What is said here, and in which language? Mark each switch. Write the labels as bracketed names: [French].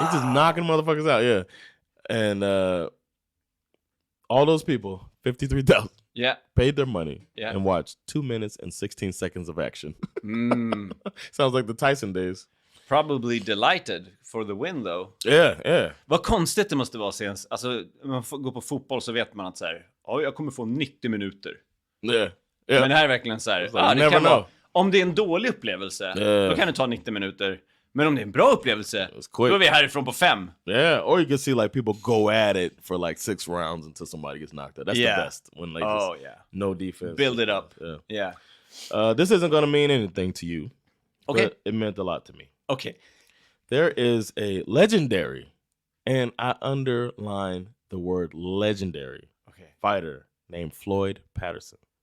[English] He's just knocking motherfuckers out, yeah. And all those people, 53,000, paid their money and watched 2 minutes and 16 seconds of action. Sounds like the Tyson days. Probably delighted for the win, though. Yeah. [Swedish] Vad konstigt det måste vara sen. Alltså, när man går på fotboll så vet man att så här, jag kommer få 90 minuter. [English] Yeah. [Swedish] Men det här är verkligen så här, det kan vara, om det är en dålig upplevelse, då kan det ta 90 minuter. Men om det är en bra upplevelse, då är vi härifrån på 5. [English] Yeah, or you can see like people go at it for like 6 rounds until somebody gets knocked out. That's the best. When like no defense. Build it up. Yeah. This isn't going to mean anything to you. Okay. But it meant a lot to me. Okay. There is a legendary, and I underline the word legendary, fighter named Floyd Patterson.